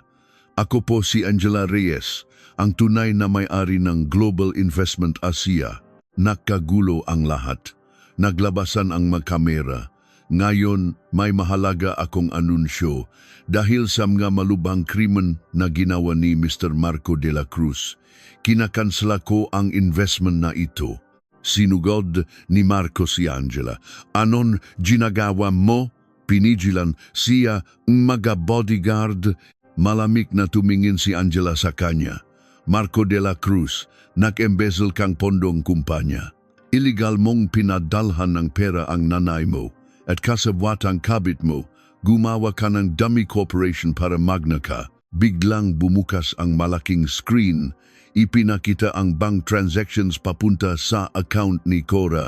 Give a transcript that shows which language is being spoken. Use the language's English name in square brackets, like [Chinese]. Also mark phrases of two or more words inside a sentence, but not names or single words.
[Filipino] Ako po si Angela Reyes, ang tunay na may-ari ng Global Investment Asia. Nakagulo ang lahat. Naglabasan ang magkamera. Ngayon, may mahalaga akong anunsyo dahil sa mga malubhang krimen na ginawa ni Mr. Marco de la Cruz. Kinakansela ko ang investment na ito. Sinugod ni Marco si Angela. Anon ginagawa mo? Pinigilan siya mga bodyguard. Malamig na tumingin si Angela sa kanya. Marco de la Cruz, nag-embezzle kang pondong kumpanya. Illegal mong pinadalhan ng pera ang nanay mo at kasabwatang kabit mo, gumawa ka ng [English] dummy corporation [Filipino] para magna ka. Biglang bumukas ang malaking screen. Ipinakita ang [English] bank transactions [Filipino] papunta sa account ni Cora.